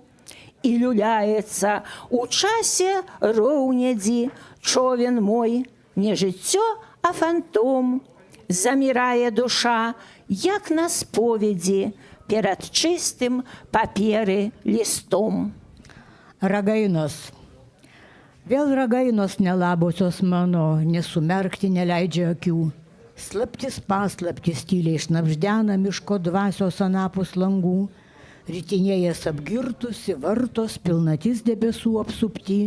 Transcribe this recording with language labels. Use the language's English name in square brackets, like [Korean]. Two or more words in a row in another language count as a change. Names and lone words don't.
[Belarusian] І люляецца у часе роўнядзі човен мой, не жыццё, а фантом. Замірае душа, як на споведзі, перад чыстым паперы лістом. [Lithuanian] Ragainos. Vėl ragainos nelabusios mano, nesumerkti neleidžia akių. Slaptis paslaptis tyliai šnabždena miško dvasios anapus langų. Rytinėjas apgirtusi, vartos, pilnatis debesų apsupti.